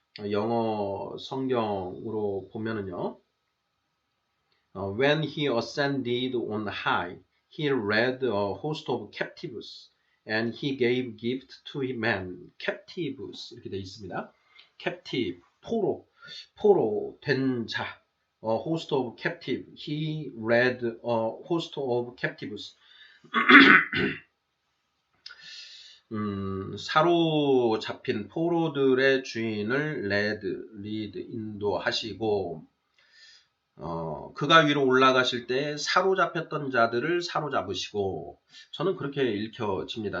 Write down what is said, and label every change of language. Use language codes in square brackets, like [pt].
[ko] 영어 성경으로 보면은요. [en] When he ascended on high, he led a host of captives, and he gave gift to men. [ko] captives 이렇게 되어 있습니다. [en] captive, [ko] 포로 된 자, [en] a host of captive. He led a host of captives. [ko] 사로잡힌 포로들의 주인을 리드, 인도하시고, 그가 위로 올라가실 때 사로잡혔던 자들을 사로잡으시고, 저는 그렇게 읽혀집니다.